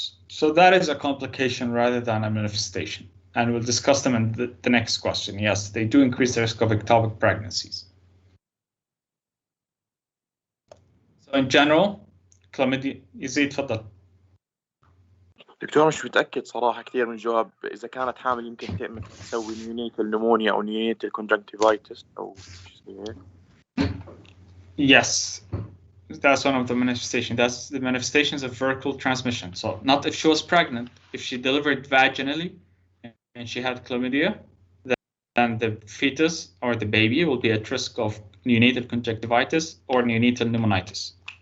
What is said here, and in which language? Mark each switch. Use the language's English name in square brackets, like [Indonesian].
[English] So that is a complication rather than a manifestation. And we'll discuss them in the next question. Yes, they do increase the risk of ectopic pregnancies. So in general, chlamydia, [Arabic] يزيد تفضل. دكتور مش متأكد صراحة كثير من الجواب. إذا كانت حامل يمكن تسوي نيونيتال نمونيا أو نيونيتال كونجكتيفايتس أو شيء زي هيك. [English] Yes, that's one of the manifestations. That's the manifestations of vertical transmission. So not if she was pregnant, if she delivered vaginally and she had chlamydia, then the fetus or the baby will be at risk of neonatal conjunctivitis or neonatal pneumonitis.